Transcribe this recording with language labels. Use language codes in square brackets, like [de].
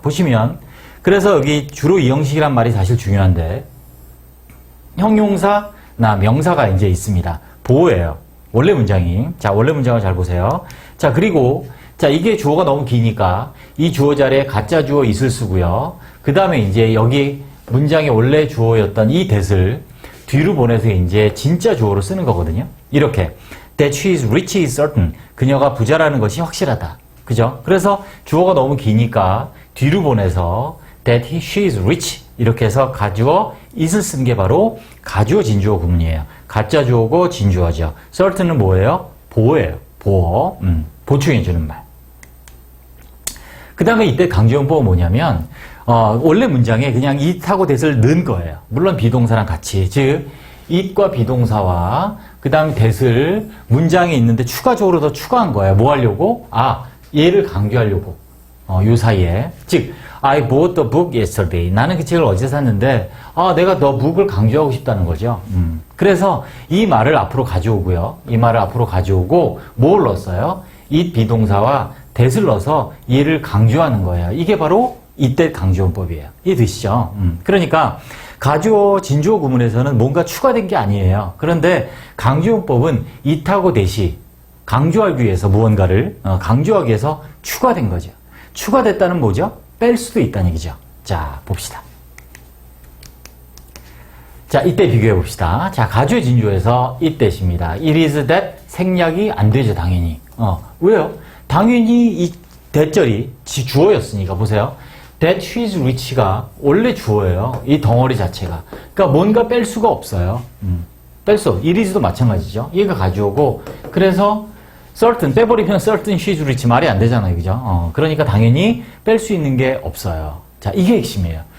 [ko] 보시면 그래서 여기 주로 이 형식이란 말이 사실 중요한데 형용사나 명사가 이제 있습니다. 보호예요. 원래 문장이. 자, 원래 문장을 잘 보세요. 자, 그리고 자, 이게 주어가 너무 기니까 이 주어 자리에 가짜 주어 있을 쓰고요. 그 다음에 이제 여기 문장의 원래 주어였던 이 that을 뒤로 보내서 이제 진짜 주어로 쓰는 거거든요. 이렇게 [en] that she is rich is certain. [ko] 그녀가 부자라는 것이 확실하다. 그죠? 그래서 주어가 너무 기니까 뒤로 보내서 [en] that she is rich [ko] 이렇게 해서 가주어 is을 쓴 게 바로 가주어 진주어 구문이에요. 가짜 주어고 진주어죠. certain은 뭐예요? 보호예요. 보호. 보충해주는 말. 그 다음에 이때 강조용법은 뭐냐면 원래 문장에 그냥 it하고 that을 넣은 거예요. 물론 비동사랑 같이. 즉 it과 비동사와 그 다음에 that을 문장에 있는데 추가적으로 더 추가한 거예요. 뭐 하려고? 얘를 강조하려고. 요 사이에. [en] 즉 I bought the book yesterday. [ko] 나는 그 책을 어제 샀는데 내가 the book을 강조하고 싶다는 거죠. 그래서 이 말을 앞으로 가져오고요. 이 말을 앞으로 가져오고 뭘 넣었어요? it 비동사와 that을 넣어서 얘를 강조하는 거예요. 이게 바로 이때 강조원법이에요. 이해되시죠? 그러니까 가주어, 진주어 구문에서는 뭔가 추가된 게 아니에요. 그런데 강조원법은 it하고 that이 강조하기 위해서 무언가를 강조하기 위해서 추가된 거죠. 추가됐다는 뭐죠? 뺄 수도 있다는 얘기죠. 자, 봅시다. 자, 이때 비교해 봅시다. 자, 가주어 진주어에서 itthat입니다. [en] it is that [ko] 생략이 안 되죠, 당연히. 왜요? 당연히 이 that절이 주어였으니까 보세요. [en] that she is rich [ko] 가 원래 주어예요. 이 덩어리 자체가. 그러니까 뭔가 뺄 수가 없어요. 뺄 수. it is도 마찬가지죠. 얘가 가주어고 그래서 certain 빼버리면 [en] certain she is rich [ko] 말이 안 되잖아요. 그죠? 그러니까 당연히 뺄 수 있는 게 없어요. 자, 이게 핵심이에요.